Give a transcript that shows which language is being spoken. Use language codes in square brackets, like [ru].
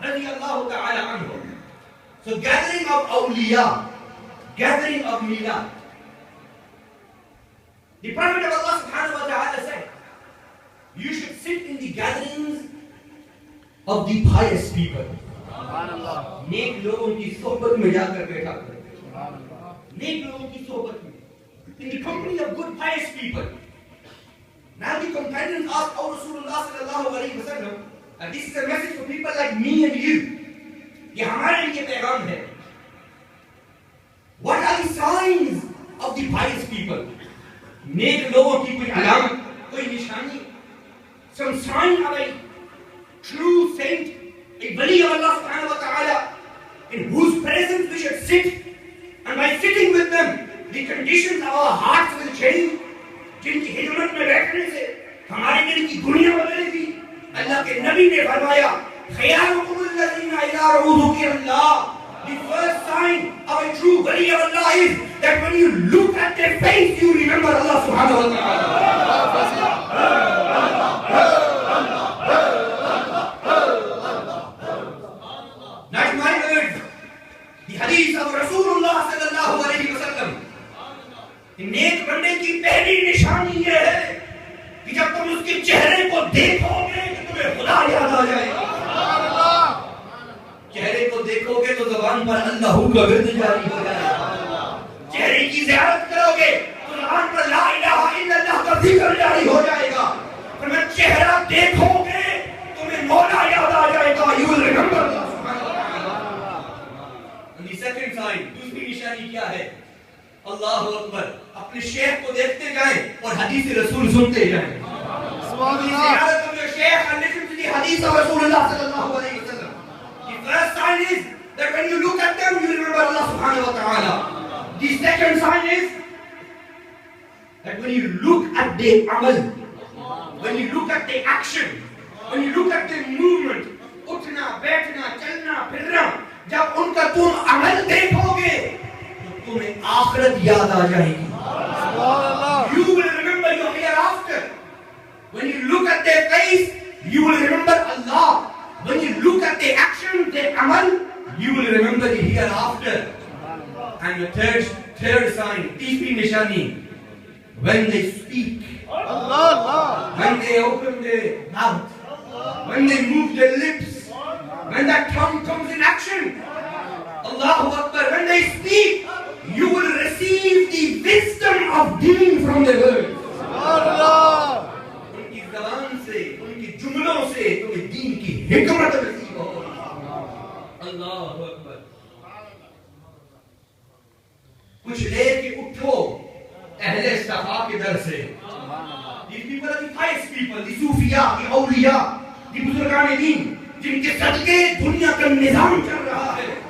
[en] radiyallahu ta'ala anhu. So gathering of awliya, gathering of milad. The Prophet of Allah subhanahu wa ta'ala said, you should sit in the gatherings of the pious people. [hi] नेक लोगों की सोहबत में जाकर बैठा करो, नेक लोगों की सोहबत में, [en] in the company of good pious people. Now the companions asked our Rasulullah sallallahu alaihi wasallam, and this is a message for people like me and you. [hi] ये हमारे लिए पैगाम है. [en] What are the signs of the pious people? [hi] नेक लोगों की कोई अलामत, कोई निशानी, [en] some sign of a true saint, a wali of Allah subhanahu wa ta'ala, in whose presence we should sit, and by sitting with them, the conditions of our hearts will change. [hi] जिनकी हिजमत में बैठने से हमारे दिल की दुनिया बदलेगी. अल्लाह के नबी ने फरमाया, [ar] खयारुकुमुल्लज़ीना इज़ा रुज़ुकिरल्लाह. [en] The first sign of a true wali of Allah is that when you look at their face, you remember Allah subhanahu wa ta'ala. Not my words. The hadith of Rasulullah sallallahu alaihi wasallam. [hi] नेक बनने की पहली निशानी ये है कि जब तुम उसके चेहरे को देखोगे कि तुम्हें खुदा याद आ जाएगा. चेहरे को देखोगे तो ज़बान पर अल्लाह का विर्द जारी हो जाएगा. चेहरे की ज़ियारत करोगे तो ज़बान पर ला इलाहा इल्लल्लाह का जिक्र जारी हो जाएगा. पर मैं चेहरा देखोगे तुम्हें मौला याद आ जाएगा. [en] You will remember. And the second sign, [hi] दूसरी निशानी क्या है? अल्लाह अकबर. अपने शेख को देखते जाएं और हदीस रसूल सुनते जाएं. [en] सुभान अल्लाह. शेख and listen to the hadith of Rasulullah sallallahu alaihi wasallam. The first sign is that when you look at them, you remember Allah subhanahu wa ta'ala. The second sign is that when you look at their amal, when you look at their action, when you look at their movement, [hi] उठना, बैठना, चलना, फिरना, जब उनका तुम अमल देखोगे तुम्हें आखिरत याद आ जाएगी. [en] You will remember your hereafter. When you look at their face, you will remember Allah. When you look at their action, their amal, you will remember the hereafter. And the third sign, [hi] तीसरी निशानी, [en] when they speak, when they open their mouth, when they move their lips, when that tongue comes in action, Allahu Akbar, when they speak, you will receive the wisdom of deen from the words. [hi] उनकी ज़बान से, उनकी जुमलों से तुम्हें दीन की हिकमत नसीब हो. अल्लाहु अकबर. कुछ देर के उठो अहले सफा के दर से. [en] These people are the pious people, [hi] the Sufiya, the Auliya, the बुजुर्गान दीन, जिनके सदके दुनिया का निजाम चल रहा है.